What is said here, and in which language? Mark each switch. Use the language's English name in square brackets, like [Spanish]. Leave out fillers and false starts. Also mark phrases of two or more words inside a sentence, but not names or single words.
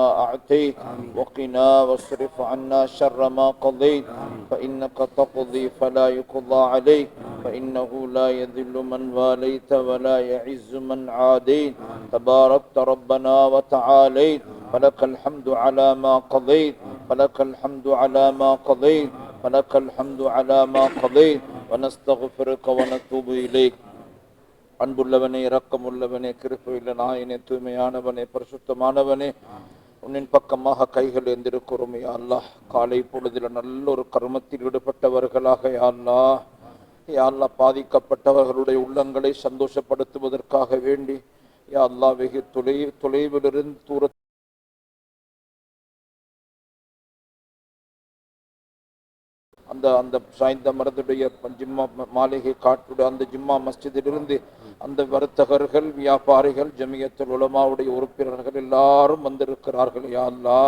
[Arabic] أعطيت وقنا واصرف عنا شر ما قضيت فإنك تقضي فلا يقضى عليك فإنه لا يذل من واليت ولا يعز من عاديت تباركت ربنا وتعاليت فلك الحمد على ما قضيت فلك الحمد على ما قضيت فلك الحمد على ما قضيت ونستغفرك ونتوب إليك. [Tamil] அன்புள்ளவனே, இரக்கமுள்ளவனே, கிருபையுள்ள நாயனே, தூய்மையானவனே, பரிசுத்தமானவனே, உன்னின் பக்கமாக கைகள் எந்திருக்கிறோம் [Arabic] يا الله. [Tamil] காலை பொழுதில் நல்ல ஒரு கர்மத்தில் ஈடுபட்டவர்களாக [Arabic] يا الله، يا الله [Tamil] பாதிக்கப்பட்டவர்களுடைய உள்ளங்களை சந்தோஷப்படுத்துவதற்காக வேண்டி [Arabic] يا الله [Tamil] வெகு தொலைவிலிருந்து தூர அந்த சாய்ந்த மரத்துடைய ஜிம்மா மாளிகை காட்டுடைய அந்த ஜிம்மா மஸ்ஜிதிலிருந்து அந்த வர்த்தகர்கள், வியாபாரிகள், ஜமியத்துல் உலமாவுடைய உறுப்பினர்கள் எல்லாரும் வந்திருக்கிறார்கள் [Arabic] يا الله.